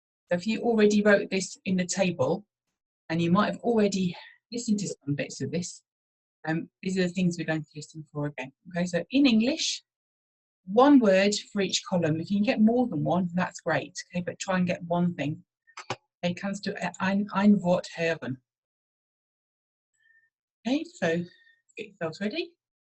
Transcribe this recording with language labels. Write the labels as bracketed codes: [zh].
[en] So if you already wrote this in the table, and you might have already listened to some bits of this, these are the things we're going to listen for again. Okay, so in English, one word for each column. If you can get more than one, that's great. Okay, but try and get one thing. [de] Okay, kannst du ein Wort hören? [en] Okay, so get yourselves ready.